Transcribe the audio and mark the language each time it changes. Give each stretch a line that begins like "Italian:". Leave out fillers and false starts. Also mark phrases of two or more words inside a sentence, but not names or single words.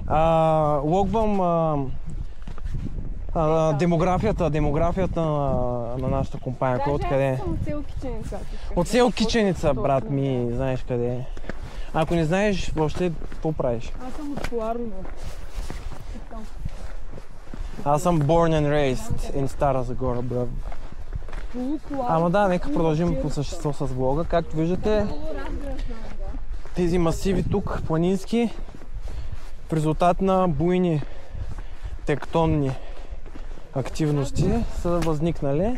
Bulgarian: Логвам демографията на нашата компания. Кой откъде е? Съм от село Киченица. От село Киченица, брат ми, знаеш къде е. Ако не знаеш, въобще какво правиш? Аз съм от Коларово. Аз съм
English: born and raised in
Bulgarian: Стара Загора, брат. Ама да, нека продължим по същество с влога. Както виждате, тези масиви тук, планински, в резултат на буйни тектонни активности са възникнали.